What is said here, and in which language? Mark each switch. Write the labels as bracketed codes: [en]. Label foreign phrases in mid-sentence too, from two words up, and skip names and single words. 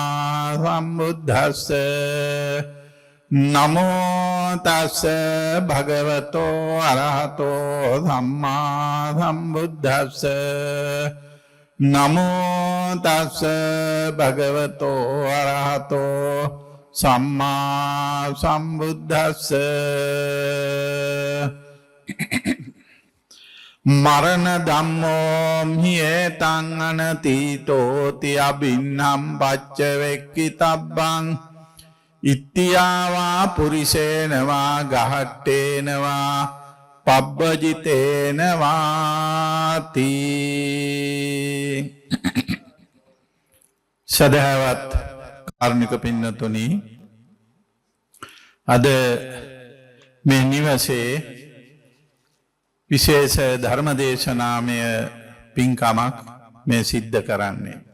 [pi] สัมพุทธัสสะนะโมตัสสะภะคะวะโตอะระหะโตสัมมาสัมพุทธัสสะนะโมตัสสะภะคะวะโตอะระหะโตสัมมาสัมพุทธัสสะ มรณธัมโมหิเอตังอนัตติโตติอภินนัมปัจเจเวกขิตับบังอิตติยาวาปุริเสนวา ගහට්ටේන වා පබ්බජිතේන වාති [si] සදහවත් කාරුණික පින්නතුනි අද මේ නිවසේ විශේෂ ධර්මදේශනාමය පින්කමක් මේ සිද්ධ කරන්නේ